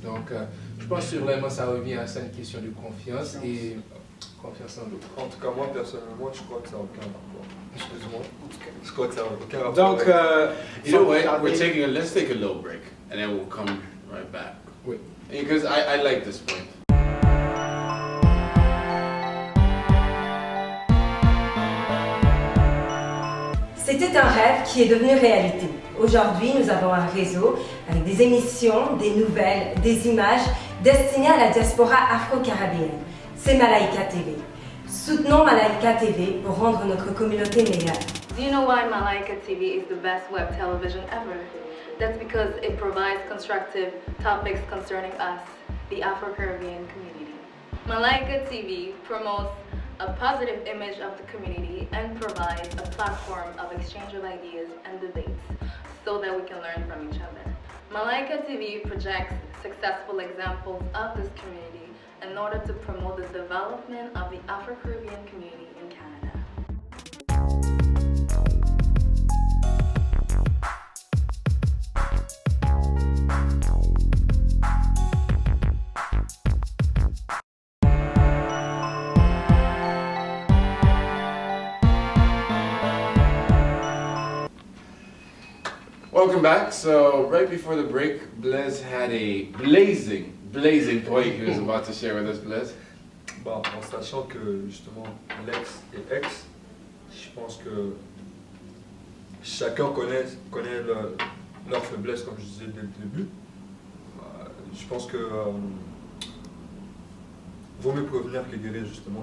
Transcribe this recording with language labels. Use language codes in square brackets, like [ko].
[fr] Donc je pense que vraiment ça revient à ça, une question de confiance et confiance en l'autre. En tout cas, moi, personnellement, je crois que ça n'a aucun rapport. Excuse-moi. Je crois que ça n'a aucun rapport. Donc, [en] you know [fr] sans [en] what? [fr] retarder- [en] Let's take a little break, and then we'll come right back. [fr] Oui. [en] Because I like this point. [fr] C'était un rêve qui est devenu réalité. Aujourd'hui, nous avons un réseau avec des émissions, des nouvelles, des images destinées à la diaspora afro-caribéenne. C'est Malaika TV. Soutenons Malaika TV pour rendre notre communauté meilleure. [en] Do you know why Malaika TV is the best web television ever? That's because it provides constructive topics concerning us, the Afro-Caribbean community. Malaika TV promotes a positive image of the community and provides a platform of exchange of ideas and debates so that we can learn from each other. Malaika TV projects successful examples of this community in order to promote the development of the Afro-Caribbean community in Canada. Welcome back. So right before the break, Blaise had a blazing point he was about to share with us, Blaise. [fr] Bon, en sachant que justement l'ex et ex, je pense que chacun connaît leur faiblesse, comme je disais dès le début. Je pense que vaut mieux prévenir que guérir, justement.